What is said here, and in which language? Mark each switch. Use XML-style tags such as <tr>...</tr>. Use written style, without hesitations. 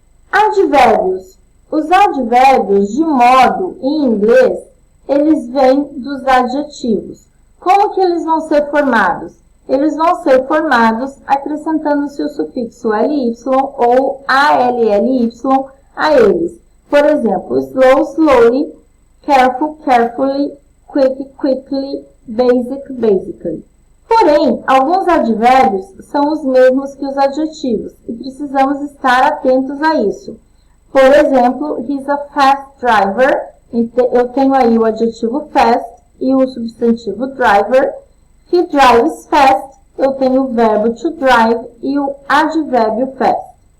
<pt>Advérbios. Os advérbios, de modo, em inglês, eles vêm dos adjetivos. Como que eles vão ser formados? Eles vão ser formados acrescentando-se o sufixo ly oually a eles.</pt> <en>Por exemplo, slow, slowly, careful, carefully, quick, quickly, basic, basically.</en> <pt>Porém, alguns advérbios são os mesmos que os adjetivos e precisamos estar atentos a isso. Por exemplo,</pt> <en>he's a fast driver.</en> <pt>Eu tenho aí o adjetivo fast e o substantivo driver.</pt> <en>He drives fast.</en> <pt>Eu tenho o verbo to drive e o advérbio fast.</pt>